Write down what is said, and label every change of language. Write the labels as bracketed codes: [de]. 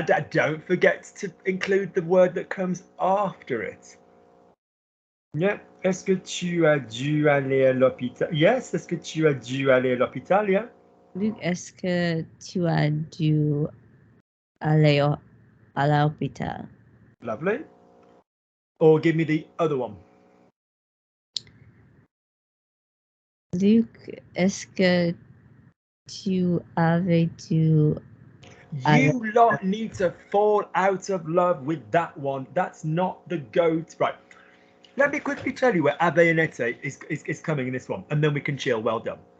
[en] Don't forget to include the word that comes after it. Yeah. [fr] Est-ce que tu as dû aller à l'hôpital? Yes. Est-ce que tu as dû aller à l'hôpital? [en] Yeah. [fr] Luc, est-ce que tu as dû aller à l'hôpital? [en] Lovely. Or give me the other one. [fr] Luc, est-ce que tu avais dû... [en] You lot need to fall out of love with that one. That's not the goat. Right. Let me quickly tell you where Abayonete is coming in this one, and then we can chill. Well done.